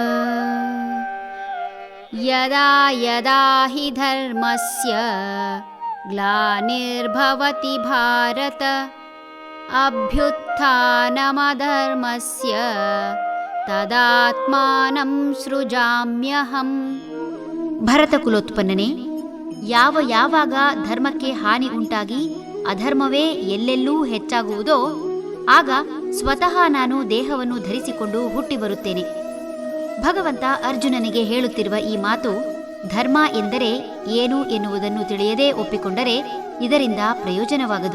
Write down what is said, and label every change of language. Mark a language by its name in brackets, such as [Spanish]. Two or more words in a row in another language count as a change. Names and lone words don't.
[Sanskrit] ಯದಾ ಯದಾ ಹಿ ಧರ್ಮಸ್ಯ ಗ್ಲಾನಿರ್ಭವತಿ ಭಾರತ ಅಭ್ಯುತ್ಥಾನಮಧರ್ಮಸ್ಯ ತದಾತ್ಮಾನಂ ಸೃಜಾಮ್ಯಹಂ. [Kannada] ಭರತಕುಲೋತ್ಪನ್ನನೇ, ಯಾವಾಗ ಧರ್ಮಕ್ಕೆ ಹಾನಿ ಉಂಟಾಗಿ ಅಧರ್ಮವೇ ಎಲ್ಲೆಲ್ಲೂ ಹೆಚ್ಚಾಗುವುದೋ ಆಗ ಸ್ವತಃ ನಾನು ದೇಹವನ್ನು ಧರಿಸಿಕೊಂಡು ಹುಟ್ಟಿ ಬರುತ್ತೇನೆ. ಭಗವಂತ ಅರ್ಜುನನಿಗೆ ಹೇಳುತ್ತಿರುವ ಈ ಮಾತು ಧರ್ಮ ಎಂದರೆ ಏನು ಎನ್ನುವುದನ್ನು ತಿಳಿಯದೇ ಒಪ್ಪಿಕೊಂಡರೆ ಇದರಿಂದ ಪ್ರಯೋಜನವಾಗದು.